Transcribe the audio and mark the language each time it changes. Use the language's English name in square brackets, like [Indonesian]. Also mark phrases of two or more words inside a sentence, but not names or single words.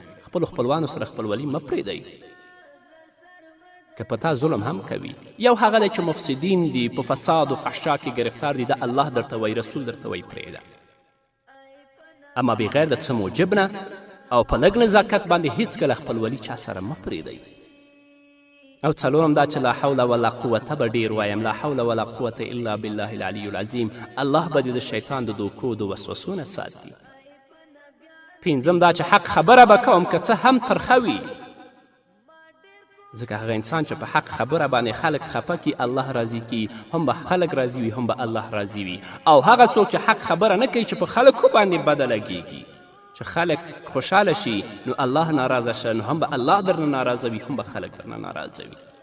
[Pashto] خپلو خپلوانو سره خپلولي مه پرېږدئ، که په تا ظلم هم کوي. یو هغه دی چې مفسدین دي، په فساد و فحشا کې گرفتار دي، دا الله درته وایي، رسول درته وایي پرېږده. اما بغیر د څه موجب نه او په لږ نزاکت باندې هیڅکله خپلولي چا سره مه پرېږدئ. او څلورم دا چې [Arabic] لا حول ولا قوته [Pashto] به ډېر وایم، [Arabic] لا حول ولا قوته الا بالله العلي العظیم. [Pashto] الله به دې د شیطان د دوکو د وسوسو نه ساتي. پنځم دا چې حق خبره به کوم، که څه هم ترخه وي، ځکه هغه انسان چې په حق خبره باندې خلک خفه کي، الله راضي کي، هم به خلک راضي وي، هم به الله راضي وي. او هغه څوک چې حق خبره نه کوي، چې په خلکو باندې بده لګیږي، چې خلک خوشحاله شي، نو الله ناراضه شه، نو هم به الله درنه ناراضه وي، هم به خلک درنه ناراضه وي.